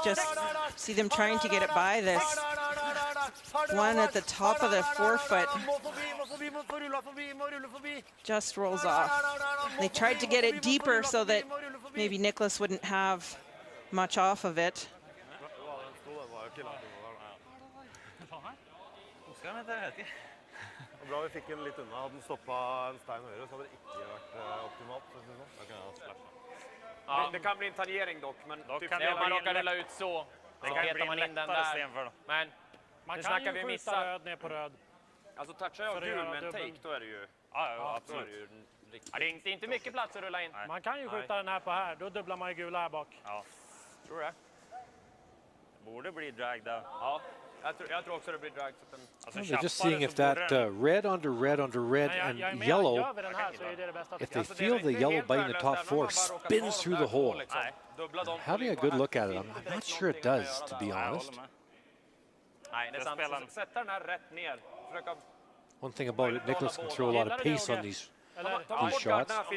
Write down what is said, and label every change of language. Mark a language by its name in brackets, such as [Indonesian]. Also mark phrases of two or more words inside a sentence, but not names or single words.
[English] Just see them trying to get it by this one at the top of the forefoot. Just rolls off. They tried to get it deeper so that maybe Nicholas wouldn't have much off of it. [Norwegian] Bra vi fikk den litt unna. Hadde den stoppet en stein høyre, så hadde det ikke vært optimalt. [Swedish] Ja, det kan bli en tangering dock, men typ när man råkar rulla ut så petar man in den där. Men man kan ju skjuta röd ner på röd. Alltså touchar jag gul med en take, då är det ju... Ja, absolut. Ja, det är inte mycket plats att rulla in. Man kan ju skjuta den här på här, då dubblar man ju gula här bak. Ja, tror det. Borde bli drag där. Ja. Jag tror också det blir drag. [English] They're just seeing if that red under red under red and yellow, if they feel the yellow biting the top 4, spins through the hole. Having a good look at it, I'm not sure it does, to be honest. One thing about it, Nicholas can throw a lot of pace on these shots.